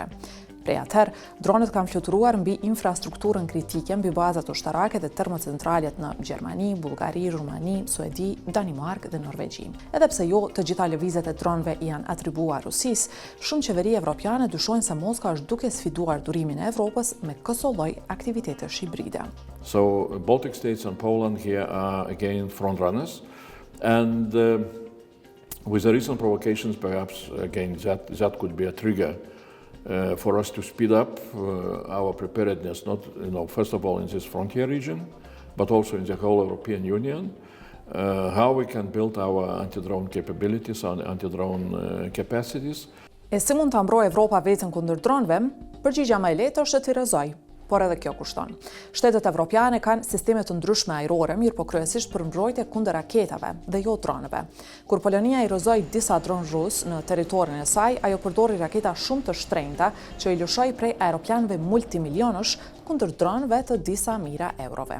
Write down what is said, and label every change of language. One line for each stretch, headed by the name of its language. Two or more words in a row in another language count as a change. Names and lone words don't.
Albanian: Prej atëherë, dronet kanë fluturuar mbi infrastrukturën kritike, mbi bazat ushtarake dhe termocentralet në Gjermani, Bullgari, Rumani, Suedi, Danimark dhe Norvegji. Edhe pse jo të gjitha lëvizjet e dronëve janë atribuar Rusisë, shumë qeveri evropiane dyshojnë se Moska është duke sfiduar durimin e Evropës me këso lloj aktivitetesh hibride.
English: So Baltic states and Poland here are again front runners, and with the recent provocations, perhaps again that could be a trigger for us to speed up our preparedness, not first of all in this frontier region, but also in the whole European Union. How we can build our anti-drone capabilities and anti-drone capacities.
Albanian: E si mund ta mbrojë Evropa veten kundër dronëve? Përgjigjja më e lehtë është të rrezojë. Por edhe kjo kushton. Shtetet evropiane kanë sisteme të ndryshme ajrore, mirë po kryesisht për mbrojtje kundër raketave dhe jo dronëve. Kur Polonia i rozoi disa dronë rus në territorin e saj, ajo përdori raketa shumë të shtrenjta që i lëshoi prej aeroplanëve multimilionësh kundër dronëve të disa mijëra eurove.